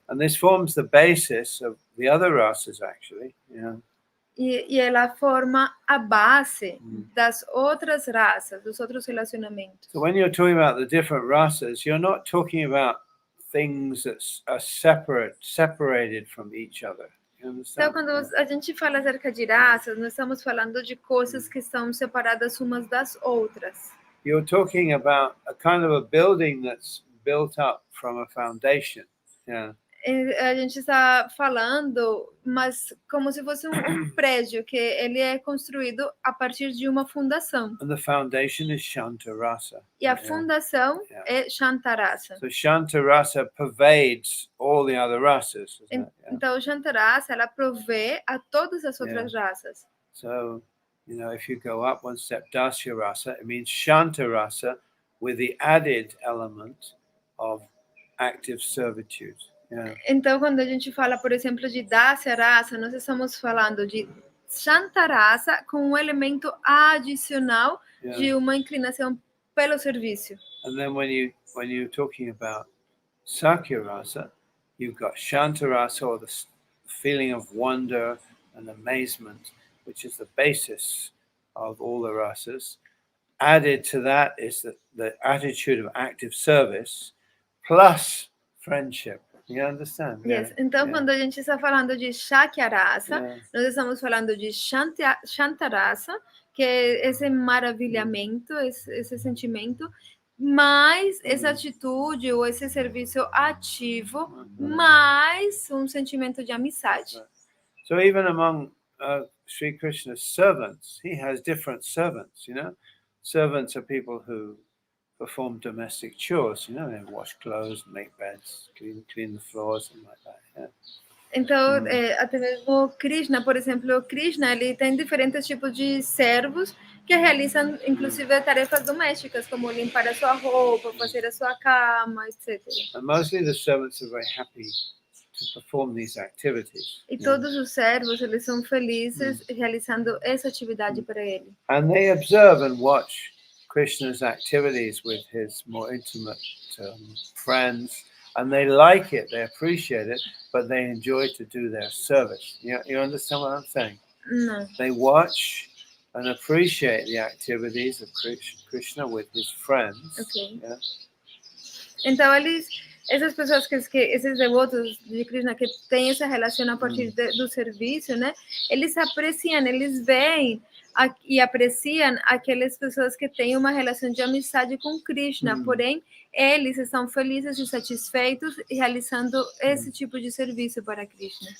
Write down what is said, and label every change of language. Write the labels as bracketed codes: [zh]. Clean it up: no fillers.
[en] And this forms the basis of the other rasas, actually. Yeah. [pt] E ela forma a base das outras raças, dos outros relacionamentos. [en] So when you're talking about the different rasas, you're not talking about things that are separated from each other. [pt] Então, quando a gente fala acerca de raças, nós estamos falando de coisas que são separadas umas das outras. [en] You're talking about a kind of a building that's built up from a foundation. Yeah. [pt] A gente está falando, mas como se fosse um prédio que ele é construído a partir de uma fundação. [en] And the foundation is Shanta rasa. [pt] E a fundação é Shanta rasa. [en] So Shanta rasa pervades all the other rasas. [pt] Então Shanta rasa ela provê a todas as outras raças. [en] So, you know, if you go up one step, Dasya rasa, it means Shanta rasa with the added element of active servitude. Yeah. [pt] Então, quando a gente fala, por exemplo, de Dasya rasa, nós estamos falando de Shantarasa com um elemento adicional [en] Yeah. [pt] de uma inclinação pelo serviço. [en] And then when you're talking about Sakyarasa, you've got Shantarasa, or the feeling of wonder and amazement, which is the basis of all the rasas. Added to that is the attitude of active service plus friendship. You understand? Yes. [pt] Então, quando a gente está falando de Shakyarasa, nós estamos falando de Shantarasa, que é esse maravilhamento, esse sentimento, mais essa atitude ou esse serviço ativo, mais um sentimento de amizade. [en] So even among Sri Krishna's servants, he has different servants, Servants are people who perform domestic chores, they wash clothes, make beds, clean the floors, and like that. Yeah. [pt] Então, até mesmo Krishna, por exemplo, Krishna, ele tem diferentes tipos de servos que realizam, inclusive, tarefas domésticas, como limpar a sua roupa, fazer a sua cama, etc. [en] And mostly the servants are very happy to perform these activities. [pt] E todos os servos, eles são felizes realizando essa atividade para ele. [en] And they observe and watch Krishna's activities with his more intimate friends, and they like it, they appreciate it, but they enjoy to do their service. You understand what I'm saying? No. They watch and appreciate the activities of Krishna with his friends. Okay. Yeah? [pt] Então, essas pessoas esses devotos de Krishna que têm essa relação a partir do serviço, né? Eles apreciam, eles veem e apreciam aquelas pessoas que têm uma relação de amizade com Krishna, porém eles estão felizes e satisfeitos realizando esse tipo de serviço para Krishna.